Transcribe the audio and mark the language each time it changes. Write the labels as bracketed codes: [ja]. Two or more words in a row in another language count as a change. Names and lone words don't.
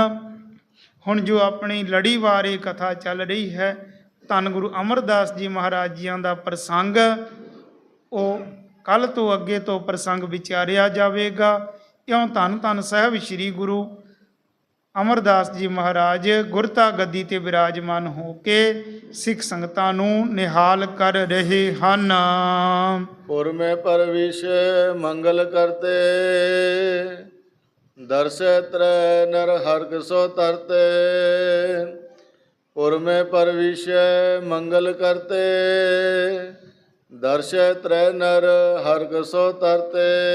[pa] ਹੁਣ ਜੋ ਆਪਣੀ ਲੜੀਵਾਰ ਇਹ ਕਥਾ ਚੱਲ ਰਹੀ ਹੈ, ਧੰਨ ਗੁਰੂ ਅਮਰਦਾਸ ਜੀ ਮਹਾਰਾਜ ਜੀਆਂ ਦਾ ਪ੍ਰਸੰਗ, ਉਹ ਕੱਲ੍ਹ ਤੋਂ ਅੱਗੇ ਤੋਂ ਪ੍ਰਸੰਗ ਵਿਚਾਰਿਆ ਜਾਵੇਗਾ। ਇਉਂ ਧੰਨ ਧੰਨ ਸਾਹਿਬ ਸ੍ਰੀ ਗੁਰੂ ਅਮਰਦਾਸ ਜੀ ਮਹਾਰਾਜ ਗੁਰਤਾ ਗੱਦੀ ਤੇ ਵਿਰਾਜਮਾਨ ਹੋ ਕੇ ਸਿੱਖ ਸੰਗਤਾਂ ਨੂੰ ਨਿਹਾਲ ਕਰ ਰਹੇ ਹਨ। [bra] पुर में परविश मंगल करते, दर्श त्रै नर हर्क सो तरते। पुर में परविश मंगल करते, दर्श त्रै नर हर्क सो तरते।